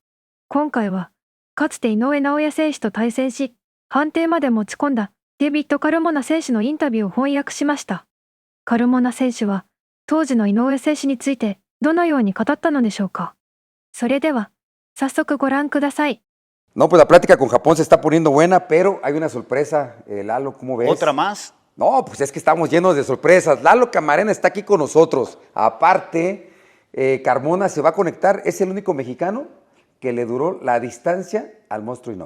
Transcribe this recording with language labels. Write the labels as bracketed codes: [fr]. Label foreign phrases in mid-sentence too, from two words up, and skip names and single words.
[ja] 今回は、かつて井上尚弥選手と対戦し、判定まで持ち込んだデビッド・カルモナ選手のインタビューを翻訳しました。カルモナ選手は、当時の井上選手についてどのように語ったのでしょうか。それでは、早速ご覧ください。 [es] No, pues la plática con Japón se está poniendo buena, pero hay una sorpresa. Lalo, ¿cómo ves? ¿Otra más? No, pues es que estamos llenos de sorpresas. Lalo Camarena está aquí con nosotros. Aparte, Carmona se va a conectar. Es el único mexicano que le duró la distancia al monstruo Inoue.